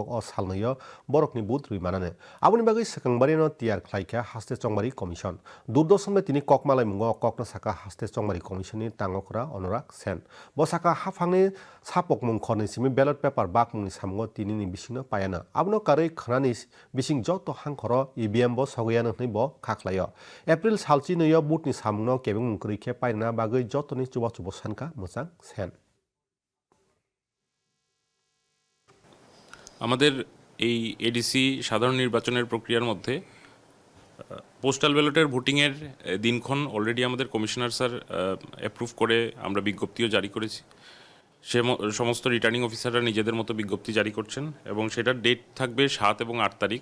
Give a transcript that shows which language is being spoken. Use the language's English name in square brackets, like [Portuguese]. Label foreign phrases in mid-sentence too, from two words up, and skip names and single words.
[Kok Borok] अ सालनैयो बरकनि बुथ रुइमानानो आबुनि बागै सेखांबारिनो तियार ख्लाइखा हास्ते चंबारि कमिसन दूरदर्शननि तिनि ककमालाय मुंगो ककना साका हास्ते चंबारि कमिसननि तांगखरा अनुराग सेन बसाका हाफांनि सापक मुंखरनि सिमि [English] ballot paper [Kok Borok] बाक मुंनि सामुंगो तिनिनि बिसिंनो पायानो आबुनो कारै खनानि बिसिं जत हांखर इभिएम बो सगैयानो हनै बो खाख्लायो एप्रिल सालचि नैयो बुथनि सामुंनो केबिं मुंखरैखे पायना बागै जतनि चुबा चुबो सानका मोजां सेन [Bangla] আমাদের এই এডিসি সাধারণ নির্বাচনের প্রক্রিয়ার মধ্যে [English] postal ballot's [Bangla] ভোটিংয়ের দিনক্ষণ অলরেডি আমাদের [English] commissioner sir [Bangla] অ্যাপ্রুভ করে আমরা বিজ্ঞপ্তিও জারি করেছি সমস্ত [English] returning officers [Bangla] নিজেদের মতো বিজ্ঞপ্তি জারি করছেন এবং সেটার ডেট থাকবে 7 এবং 8 তারিখ